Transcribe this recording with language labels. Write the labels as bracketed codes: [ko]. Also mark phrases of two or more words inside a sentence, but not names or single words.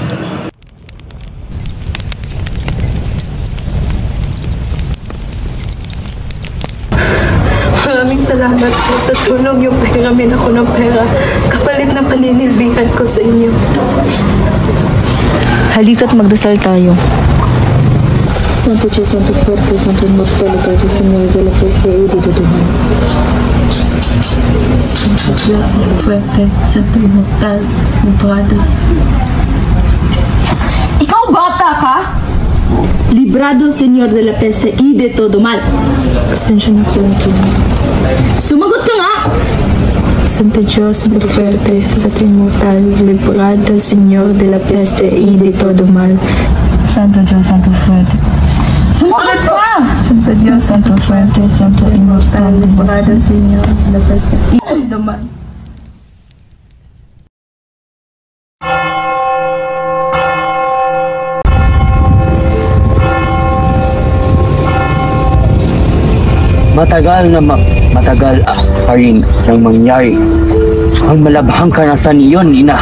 [tl] Maraming salamat po sa tulong yung pahiramin ako ng pera. Kapalit na paninisihan ko sa inyo. Halika't magdasal tayo. [es] Santo Dios, Santo Fuerte, Santo Inmortal, Eterno Señor de la Fe, Edito Duman. Santo Dios, Santo Fuerte, Santo Inmortal, Librados. [tl] Ikaw bata ka? [es] Librado, Señor de la Peste y de todo mal. [tl] Pasensya na po ang kailangan. Sumagot ka nga! [es] Santo Dios, Santo Fuerte, Santo Inmortal, Librado, Señor de la Peste y de todo mal. Santo Dios, Santo Fuerte. [tl] Sumagot ka! [es] Santo Dios, Santo Fuerte, Santo Inmortal, Librado, Señor de la Peste y de todo mal. [tl] Matagal pa rin nang mangyari. Ang malabhang kanasan iyon, ina.